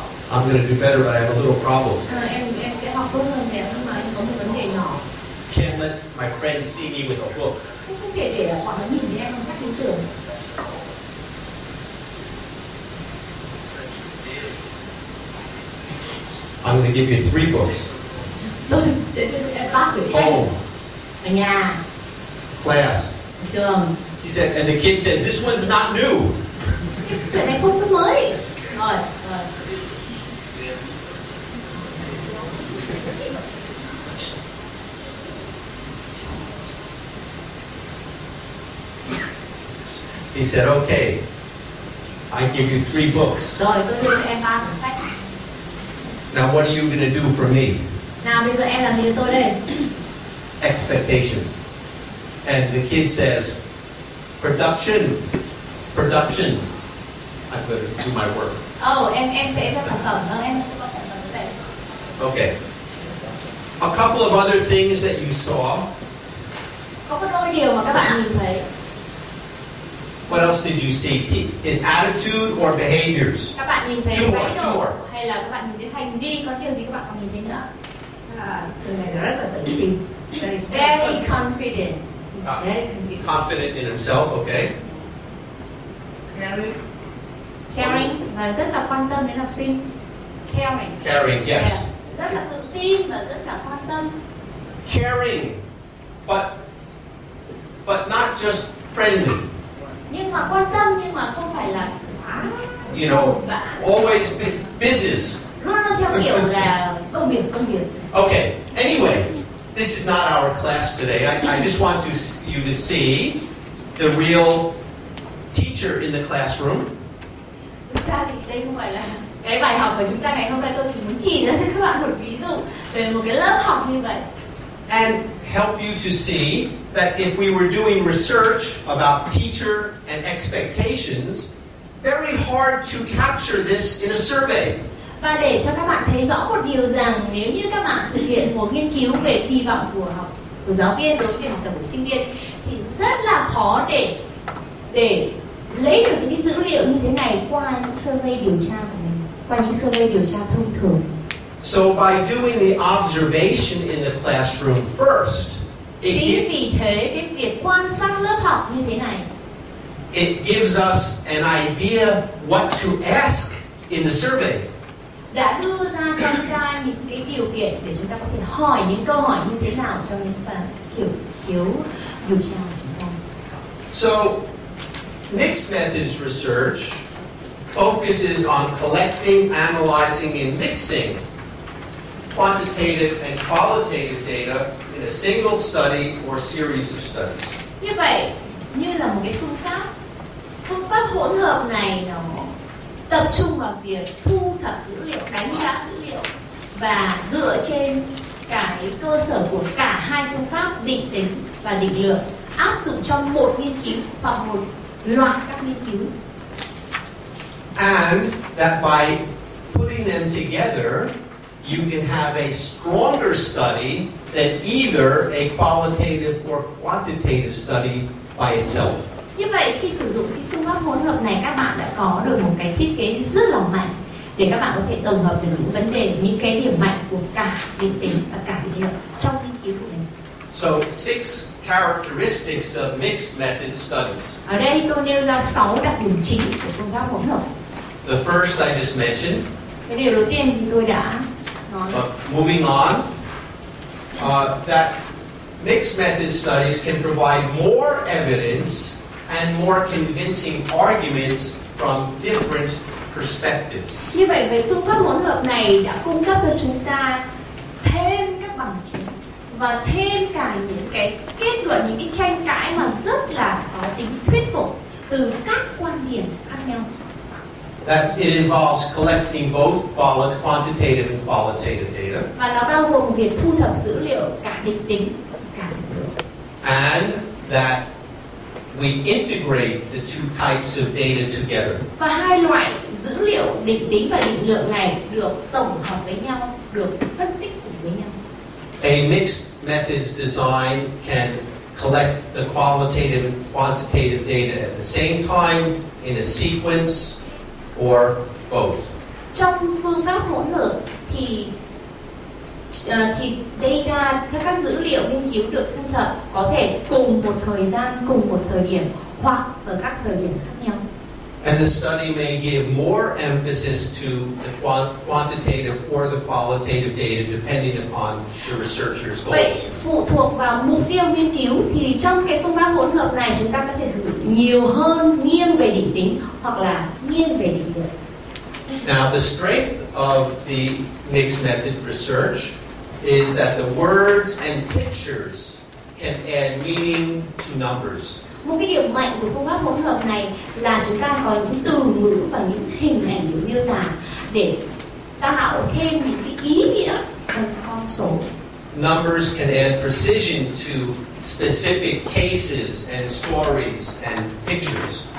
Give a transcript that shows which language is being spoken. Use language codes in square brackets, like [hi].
[en] I'm going to do better, but I have a little problem. [vi] Em sẽ học tốt hơn thế nhưng mà em có một vấn đề nhỏ. [en] Can't let my friends see me with a book. [vi] Không thể để bọn nó nhìn thấy em mang sách đến trường. [en] I'm going to give you 3 books. [vi] Tôi sẽ đưa em 3 quyển sách. [en] Home, [vi] Ở nhà, [en] class. [vi] ở trường. [en] He said, and the kid says, this one's not new. [vi] Cái này không có mới. Rồi. [en] He said, okay, I give you 3 books. [vi] Rồi tôi đưa cho em 3 cuốn sách. [en] Now what are you going to do for me? Nào bây giờ em làm gì cho tôi đây? Expectation. And the kid says, production. I'm going to do my work. [vi] Em sẽ ra sản phẩm. Em sẽ có sản phẩm đây. [en] Okay. A couple of other things that you saw. [vi] Có đôi điều mà các bạn nhìn thấy. [en] What else did you see? His attitude or behaviors? [vi] Các bạn nhìn thấy [en] Two [vi] thái độ [en] more. [vi] hay là các bạn nhìn thấy hành vi, có điều gì các bạn còn nhìn thấy nữa? Từ này rất là tự tin. [en] Very confident. He's very confident. Confident in himself, okay. [vi] Caring và rất là quan tâm đến học sinh. [en] Caring, yes. [vi] Rất là tự tin và rất là quan tâm. [en] Caring, but not just friendly. [vi] Nhưng mà quan tâm nhưng mà không phải là [en] You know, always business. [vi] Luôn luôn theo kiểu là công việc. [en] Okay. Anyway, this is not our class today. I just want you to see the real teacher in the classroom. [vi] Thực ra thì đây không phải là cái bài học của chúng ta ngày hôm nay. Tôi chỉ muốn chỉ ra cho các bạn một ví dụ về một cái lớp học như vậy. [en] And help you to see that if we were doing research about teacher and expectations, very hard to capture this in a survey. [vi] Và để cho các bạn thấy rõ một điều rằng nếu như các bạn thực hiện một nghiên cứu về kỳ vọng của giáo viên đối với học tập của sinh viên thì rất là khó để lấy được những cái dữ liệu như thế này qua những survey điều tra của mình, qua những survey điều tra thông thường. [en] So by doing the observation in the classroom first, [vi] chính vì thế cái việc quan sát lớp học như thế này, [en] it gives us an idea what to ask in the survey. [vi] Đã đưa ra cho chúng ta những cái điều kiện để chúng ta có thể hỏi những câu hỏi như thế nào trong những kiểu điều tra của chúng ta. [en] So, mixed methods research focuses on collecting, analyzing, and mixing quantitative and qualitative data in a single study or series of studies. [vi] Như vậy, như là một cái phương pháp hỗn hợp này nó tập trung vào việc thu thập dữ liệu, đánh giá dữ liệu và dựa trên cái cơ sở của cả hai phương pháp định tính và định lượng áp dụng trong một nghiên cứu hoặc một loạt các nghiên cứu. [en] And that by putting them together, you can have a stronger study than either a qualitative or quantitative study by itself. [vi] Như vậy khi sử dụng cái phương pháp hỗn hợp này, các bạn đã có được một cái thiết kế rất là mạnh để các bạn có thể tổng hợp được những vấn đề, những cái điểm mạnh của cả định tính và cả định lượng trong nghiên cứu của mình. [en] So 6 characteristics of mixed method studies. [vi] Ở đây tôi nêu ra 6 đặc điểm chính của phương pháp hỗn hợp. [en] The first I just mentioned. [vi] Cái điều đầu tiên thì tôi đã nói. [en] Moving on, that mixed method studies can provide more evidence and more convincing arguments from different perspectives. [vi] Như vậy, với phương pháp hỗn hợp này đã cung cấp cho chúng ta thêm các bằng chứng và thêm cả những cái kết luận, những cái tranh cãi mà rất là có tính thuyết phục từ các quan điểm khác nhau. [en] That it involves collecting both quantitative and qualitative data. [vi] Và nó bao gồm việc thu thập dữ liệu cả định tính và cả định lượng. [en] And that we integrate the two types of data together. [vi] Và hai loại dữ liệu định tính và định lượng này được tổng hợp với nhau, được phân tích cùng với nhau. [en] A mixed methods design can collect the qualitative and quantitative data at the same time in a sequence or both. [vi] Trong phương pháp hỗn hợp thì data, các dữ liệu nghiên cứu được thu thập có thể cùng một thời gian, cùng một thời điểm hoặc ở các thời điểm khác nhau. [en] And the study may give more emphasis to the quantitative or the qualitative data depending upon the researcher's [vi] Vậy [en] goals. [vi] phụ thuộc vào mục tiêu nghiên cứu thì trong cái phương pháp hỗn hợp này chúng ta có thể sử dụng nhiều hơn nghiêng về định tính hoặc là nghiêng về định lượng. [en] Now, the strength of the mixed method research is that the words and pictures can add meaning to numbers. [vi] Một cái điểm mạnh của phương pháp hỗn hợp này là chúng ta có những từ ngữ và những hình ảnh để miêu tả để tạo thêm những cái ý nghĩa trong con số. [en] Numbers can add precision to specific cases and stories and pictures.